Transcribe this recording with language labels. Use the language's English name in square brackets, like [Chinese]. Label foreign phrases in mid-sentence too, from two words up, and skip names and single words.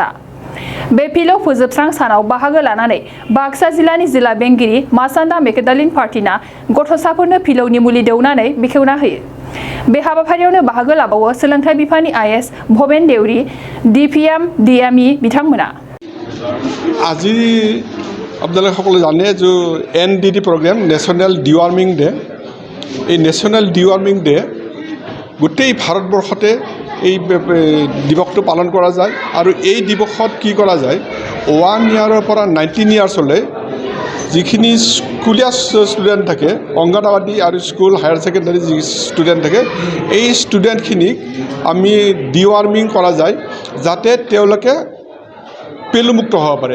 [Bodo] बे फिलौ फोजोबस्रां सानाव बाहागो लानानै बाक्सा जिल्लानि जिल्ला बेंगिरि मासान्दा मेकेडालिन पार्टिना गथ'साफोरनो फिलौनि मुलि दौनानै बेखेवना होयो। बे हाबाफारियावनो बाहागो लाबावो सोलोंथाइ बिफाननि आइएस भबेन देउरि, डिपिएम डिएमइ बिथांमोना। [Assamese] আজি আপোনালোকে সকলোৱে জানে যে NDD [English] programme National Deworming Day, [Assamese] এই [English] National Deworming Day [Assamese] গোটেই ভাৰতবৰ্ষতে এই দিৱসটো পালন কৰা যায়। আৰু এই দিৱসত কি কৰা যায়, 1 ইয়াৰৰ পৰা 19 ইয়াৰ্ছলৈ যিখিনি স্কুলীয়া ষ্টুডেণ্ট থাকে, অংগনবাদী আৰু [English] school higher secondary [Assamese] যি ষ্টুডেণ্ট থাকে, এই ষ্টুডেণ্টখিনিক আমি ডিৱাৰ্মিং কৰা যায় যাতে তেওঁলোকে পেলুমুক্ত হ'ব পাৰে।